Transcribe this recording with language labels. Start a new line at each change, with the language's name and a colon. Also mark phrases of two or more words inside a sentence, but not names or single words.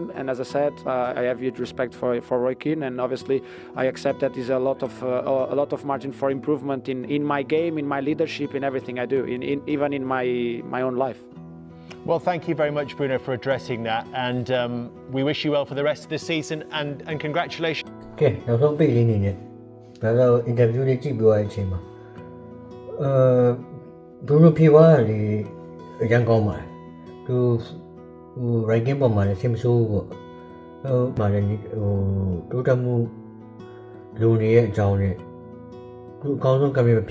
English: And as I said, I have huge respect for Roy Keane. And obviously, I accept that there's a lot of margin for improvement in my game, in my leadership, in everything I do, even in my own life. Well, thank you very much, Bruno, for addressing that. And we wish you well for the rest of the season. And congratulations.
Burmese: Okay, နောက်ဆုံးပိတ်လေးနေနဲ့ဒါတော့ interview လေးကြည့်ပြောရတဲ့အချိန်မှာBruno ဖြေသွားတာလေအရင်ကောင်းပါတယ်သူranking ပေါ်မှာလည်းဆင်မဆိုးဘူးပေါ့မှာလည်းတိုးတက်မှုလိုနေရဲ့အကြောင်းနဲ့သူအကောင်းဆုံးကံမ